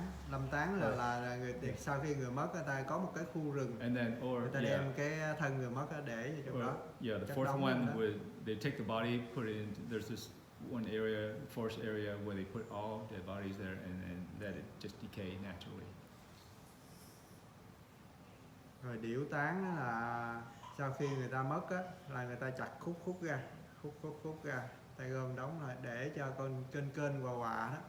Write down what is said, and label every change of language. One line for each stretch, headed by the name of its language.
Vietnamese: lâm táng là người sau khi người mất người ta có một cái khu rừng,
English: and then
Vietnamese: người ta đem cái thân người mất để vào trong đó.
English: Yeah, the fourth one would they take the body, put it in. There's this one area, forest area, where they put all dead bodies there and let it just decay naturally.
Vietnamese: Rồi điểu táng là sau khi người ta mất á, là người ta chặt khúc ra, ta gom đóng lại để cho con kênh quà đó.